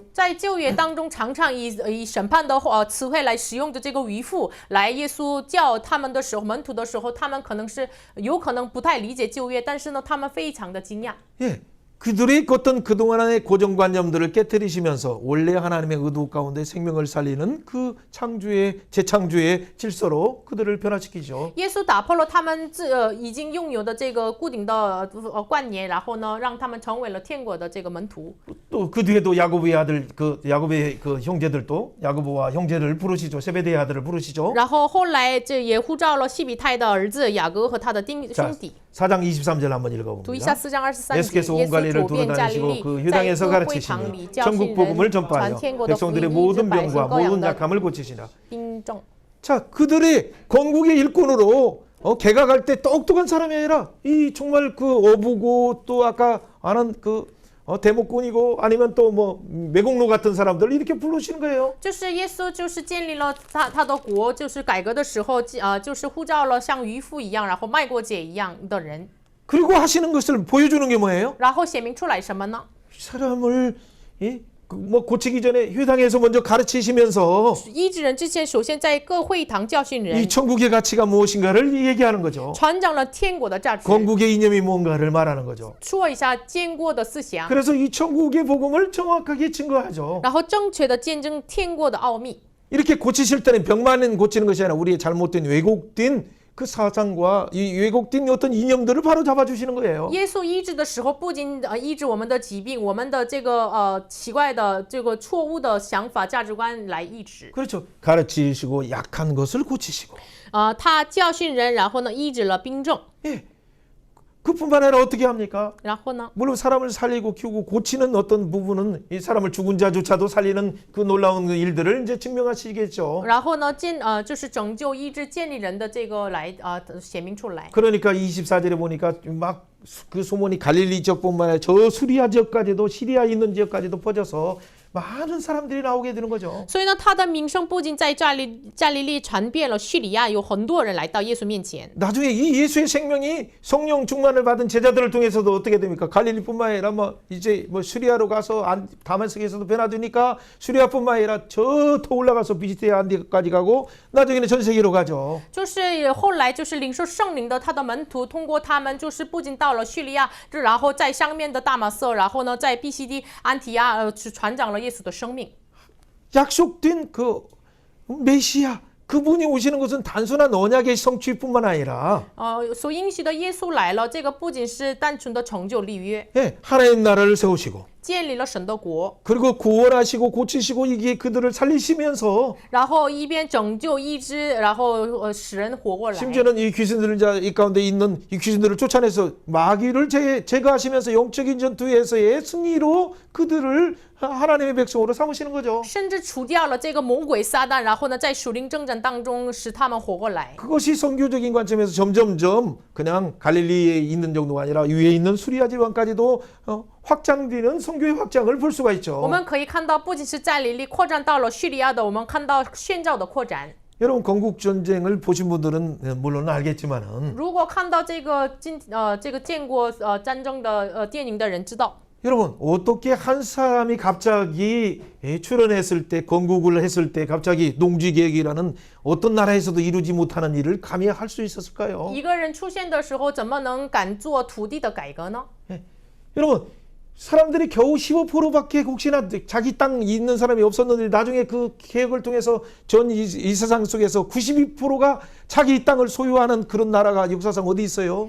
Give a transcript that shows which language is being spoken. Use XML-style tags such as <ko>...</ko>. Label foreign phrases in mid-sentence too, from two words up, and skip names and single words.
<zh>在旧约当中，常常以审判的词汇来使用的这个渔夫，来耶稣叫他们的时候，门徒的时候，他们可能是有可能不太理解旧约，但是呢，他们非常的惊讶。</zh> <ko>예. 그들이 어떤 그동안의 고정관념들을 깨뜨리시면서 원래 하나님의 의도 가운데 생명을 살리는 그 창조의 재창조의 질서로 그들을 변화시키죠.</ko> <zh>耶稣打破了他们已经拥有的这个固定的观念，然后呢，让他们成为了天国的这个门徒。</zh> <ko>또 그 뒤에도 야고보의 아들 야고보의 그 형제들도 야고보와 형제를 부르시죠. 세베대의 아들을 부르시죠.</ko> <zh>然后后来这也呼召了西比泰的儿子雅各和他的兄弟。</zh> <ko>4장 23절 한번</ko> <zh>读一下</zh> <ko>읽어봅니다.</ko> <zh>4章23节，</zh> <ko>예수께서</ko> <zh>耶</zh> <ko>온</ko> <zh>稣</zh> <ko>갈릴리를</ko> <zh>走遍加利</zh> <ko>돌아다니시고</ko> <zh>利，</zh> <ko>그</ko> <zh>在</zh> <ko>회당에서</ko> <zh>各会堂</zh> <ko>가르치시며</ko> <zh>里教训</zh> <ko>천국 복음을</ko> <zh>人，传</zh> <ko>전파하여</ko> <zh>天国的福音，</zh> <ko>백성들의</ko> <zh>医治</zh> <ko>모든</ko> <zh>百姓</zh> <ko>병과</ko> <zh>各样</zh> <ko>모든</ko> <zh>的</zh> <ko>약함을 고치시라.</ko> <zh>病症。</zh> <ko>자, 그들이 건국의 일꾼으로 개각할 때 똑똑한 사람이 아니라 이 정말 그 어부고 또 아까 아는 그 대목꾼이고 아니면 또 뭐 매국노 같은 사람들 이렇게 부르시는 거예요.</ko> <zh>就是耶稣就是建立了他的国，就是改革的时候，就是呼召了像渔夫一样，然后卖过节一样的人，</zh> <ko>그리고 하시는 것을 보여주는 게 뭐예요?</ko> <zh>然后显明出来什么呢？</zh> <ko>사람을 뭐 고치기 전에 회당에서 먼저 가르치시면서</ko> <zh>医治人之前，首先在各会堂教训</zh> <ko>이</ko> <zh>人，</zh> <ko>천국의 가치가 무엇인가를 얘기하는 거죠.</ko> <zh>传讲了天国的价值，</zh> <ko>건국의 이념이 뭔가를 말하는 거죠.</ko> <zh>说一下建国的思想，</zh> <ko>그래서 이 천국의 복음을 정확하게 증거하죠.</ko> <zh>然后正确的见证天国的奥秘。</zh> <ko>이렇게 고치실 때는 병만 고치는 것이 아니라 우리의 잘못된 왜곡된 그 사상과 이 왜곡된 어떤 이념들을 바로 잡아주시는 거예요.</ko> <zh>耶稣医治的时候，不仅医治我们的疾病，我们的这个奇怪的这个错误的想法、价值观来医治。</zh> <ko>그렇죠. 가르치시고 약한 것을 고치시고.</ko> <zh>他教训人，然后呢医治了病症，</zh> <ko>예. 그뿐만 아니라 어떻게 합니까?</ko> <zh>然后呢</zh> <ko>물론 사람을 살리고 키우고 고치는 어떤 부분은 이 사람을 죽은 자조차도 살리는 그 놀라운 그 일들을 이제 증명하시겠죠.</ko> <zh>然后呢就是拯救医治建立人的这个来显明出来。</zh> <ko>그러니까 24절에 보니까 막 그 소문이 갈릴리 지역뿐만 아니라 저 수리아 지역까지도 시리아 있는 지역까지도 퍼져서 많은 사람들이 나오게 되는 거죠.</ko> <zh>所以呢，他的名声不仅在加利利传遍了叙利亚，有很多人来到耶稣面前。</zh> <ko>나중에 이 예수의 생명이 성령 충만을 받은 제자들을 통해서도 어떻게 됩니까? 갈릴리뿐만 아니라 뭐 이제 뭐 수리아로 가서 다메섹에서도 변화되니까 수리아뿐만 아니라 저 더 올라가서 비지테아 안디까지 가고 나중에는 전 세계로 가죠.</ko> <zh>就是后来就是领受圣灵的他的门徒，通过他们就是不仅到了叙利亚，然后在上面的大马色，然后呢在毕西第安提亚传讲了耶稣的生命。</zh> <ko>약속된 그 메시아 그분이 오시는 것은 단순한 언약의 성취뿐만 아니라</ko> <zh>所应许的耶稣来了，这个不仅是单纯的成就立约，</zh> <ko>예, 하나님 나라를 세우시고</ko> <zh>建立了神的国，</zh> <ko>그리고 구원하시고 고치시고 이게 그들을 살리시면서</ko> <zh>然后一边拯救医治，然后使人活过来。</zh> <ko>심지어는 이 귀신들을 이 가운데 있는 이 귀신들을 쫓아내서 마귀를 제거하시면서 영적인 전투에서의 승리로 그들을 하나님의 백성으로 삼으시는 거죠.</ko> <zh>甚至除掉了这个魔鬼撒旦，然后呢，在属灵征战当中使他们活过来。</zh> <ko>그것이 선교적인 관점에서 점점점 그냥 갈릴리에 있는 정도가 아니라 위에 있는 수리아 지방까지도 확장되는 선교의 확장을 볼 수가 있죠.</ko> <zh>我们可以看到，不仅是在利利扩展到了叙利亚的，我们看到宣教的扩展。</zh> <ko>여러분 건국 전쟁을 보신 분들은 물론 알겠지만은</ko> <zh>如果看到这个建国战争的电影的人知道，</zh> <ko>여러분 어떻게 한 사람이 갑자기 출연했을 때 건국을 했을 때 갑자기 농지계획이라는 어떤 나라에서도 이루지 못하는 일을 감히 할 수 있었을까요?</ko> <zh>一个人出现的时候，怎么能敢做土地的改革呢？</zh> <ko>여러분 사람들이 겨우 15%밖에 혹시나 자기 땅 있는 사람이 없었는데 나중에 그 개혁을 통해서 전 이 세상 속에서 92%가 자기 땅을 소유하는 그런 나라가 역사상 어디 있어요?</ko>